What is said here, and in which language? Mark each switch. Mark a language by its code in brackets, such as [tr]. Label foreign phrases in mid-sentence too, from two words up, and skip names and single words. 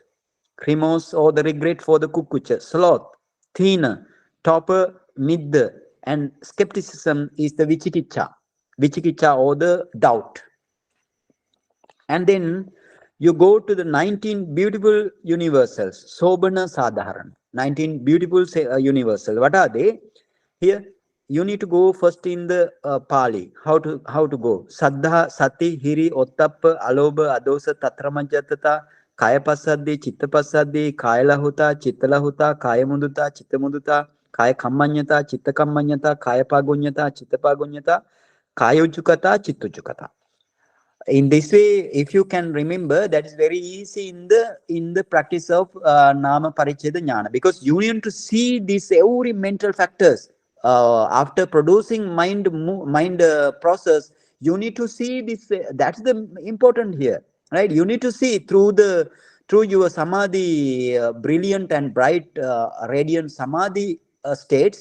[en] Remorse or the regret for the kukkucha. Sloth, [pi] thina, topper, midda, [en] and skepticism is the vichikicha or the doubt. And then you go to the 19 beautiful universals, [pi] Sobhana Sadharana. [en] 19 beautiful universal. What are they? Here you need to go first in the Pali. How to go? [pi] Saddha, Sati, Hiri, Ottappa, Alobha, Adosa, Tatramajatata, Kaya Pasadi, Chitta Pasadi, Kaya Lahuta, Chitta Lahuta, Kaya Munduta, Chitta Munduta, kaya kammanyata, chitta kammanyata, kaya pagunyata, chitta pagunyata, kaya ujjukata, chitta ujjukata. [en] In this way, if you can remember, that is very easy in the practice of [pi] nama paricheda jnana, [en] because you need to see these every mental factors after producing mind process. You need to see this. That's the important here, right? You need to see through your samadhi, brilliant and bright, radiant samadhi states.